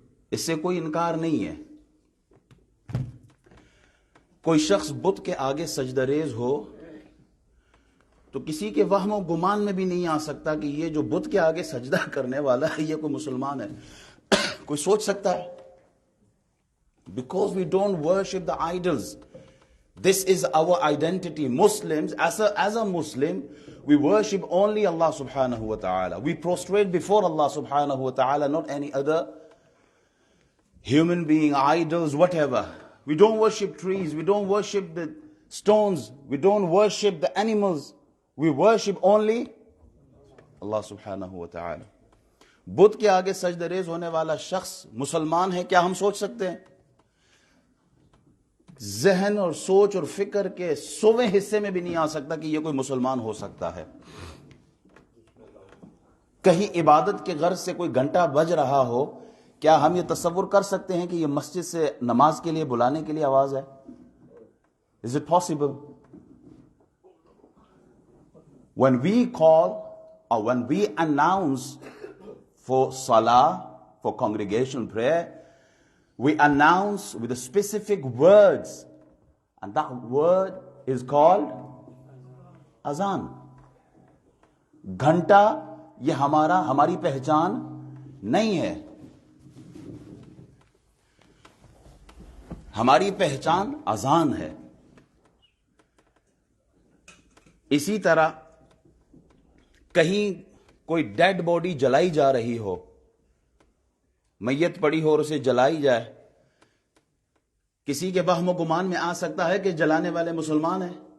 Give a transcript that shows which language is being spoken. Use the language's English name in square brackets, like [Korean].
[Urdu] اس سے کوئی انکار نہیں ہے. کوئی شخص بت کے آگے سجدہ ریز ہو تو کسی کے وہم و گمان میں بھی نہیں آ سکتا کہ یہ جو بت کے آگے سجدہ کرنے والا ہے یہ کوئی مسلمان ہے. کوئی سوچ سکتا ہے؟ [English] Because we don't worship the idols. This is our identity. Muslims, as a Muslim, we worship only Allah subhanahu wa ta'ala. We prostrate before Allah subhanahu wa ta'ala, not any other human being, idols, whatever. We don't worship trees, we don't worship the stones, we don't worship the animals. We worship only Allah subhanahu wa ta'ala. [Urdu] بدھ کے آگے سجدہ raise ہونے والا شخص مسلمان ہے کیا ہم سوچ سکتے ہیں؟ ذہن اور سوچ اور فکر کے 100ویں حصے میں بھی نہیں آ سکتا کہ یہ کوئی مسلمان ہو سکتا ہے. کہیں عبادت کے غرض سے کوئی گھنٹہ بج رہا ہو، کیا ہم یہ تصور کر سکتے ہیں کہ یہ مسجد سے نماز کے لیے بلانے کے لیے آواز ہے؟ [English] Is it possible? When we call or when we announce for salah, for congregational prayer, we announce with a specific words, and that word is called azan. [Urdu] گھنٹہ یہ ہماری پہچان نہیں ہے. ہماری پہچان اذان ہے. اسی طرح کہیں کوئی ڈیڈ باڈی جلائی جا رہی ہو، میت پڑی ہو اور اسے جلائی جائے، کسی کے وہم و گمان میں آ سکتا ہے کہ جلانے والے مسلمان ہیں.